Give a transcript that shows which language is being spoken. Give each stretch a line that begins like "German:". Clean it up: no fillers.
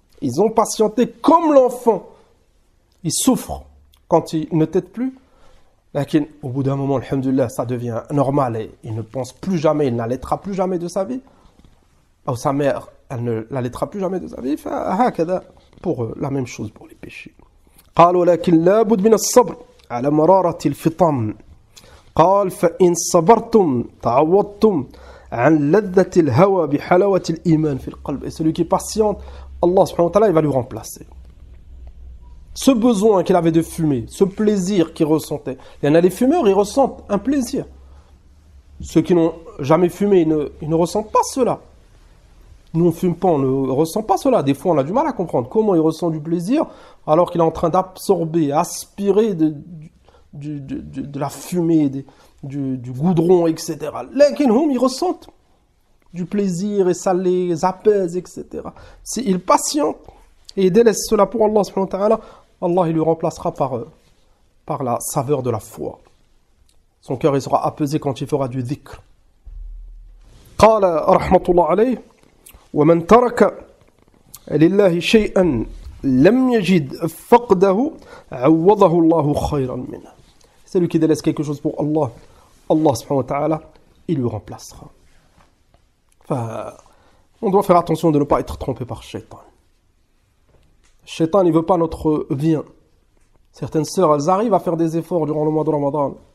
French: Ils ont patienté comme l'enfant. Ils souffrent quand ils ne têtent plus. Lakin au bout d'un moment, alhamdulillah, ça devient normal et il ne pense plus jamais, il n'allaitera plus jamais de sa vie. Ou sa mère, elle ne l'allaitera plus jamais de sa vie. Pour la même chose pour les péchés.
Arabic: قال ولكن لا بد من الصبر على مرارة الفطام قال فإن صبرتم تعوضتم عن لذة الهوى بحلاوة الإيمان في القلب.
French: Et celui qui patiente, Allah subhanahu wa ta'ala, il va lui remplacer. Ce besoin qu'il avait de fumer, ce plaisir qu'il ressentait. Il y en a les fumeurs, ils ressentent un plaisir. Ceux qui n'ont jamais fumé, ils ne ressentent pas cela. Nous, on ne fume pas, on ne ressent pas cela. Des fois, on a du mal à comprendre comment il ressent du plaisir alors qu'il est en train d'absorber, aspirer de la fumée, du goudron, etc. Ils ressentent du plaisir et ça les apaise, etc. S'ils patientent et délaissent cela pour Allah, subhanahu wa ta'ala, Allah il lui remplacera par la saveur de la foi. Son cœur il sera apaisé quand il fera du dhikr.
Arabic: قال رحمة الله عليه ومن ترك لله شيئا لم يجد فقده عوضه الله خيرا منه.
French: Celui qui délaisse quelque chose pour Allah, Allah subhanahu wa ta'ala, il lui remplacera. On doit faire attention de ne pas être trompé par Shaitan. Shaitan, il ne veut pas notre bien. Certaines sœurs, elles arrivent à faire des efforts durant le mois de Ramadan.